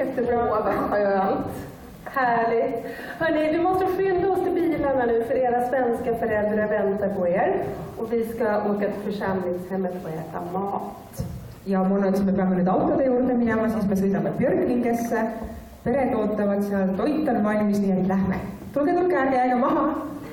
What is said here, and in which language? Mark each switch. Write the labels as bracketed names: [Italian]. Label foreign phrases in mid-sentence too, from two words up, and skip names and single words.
[Swedish] Vad skönt. Härligt. Hörrni, vi måste skynda oss till bilarna nu för era svenska föräldrar väntar på er. Och vi ska åka till församlingshemmet och äta mat. [Estonian] Ja mun on, me peame nüüd autode juurde minema, siis me sõidame Björkingesse. Pered ootavad seal, toit on valmis, nii et lähme. Tulge, ärge jääge maha.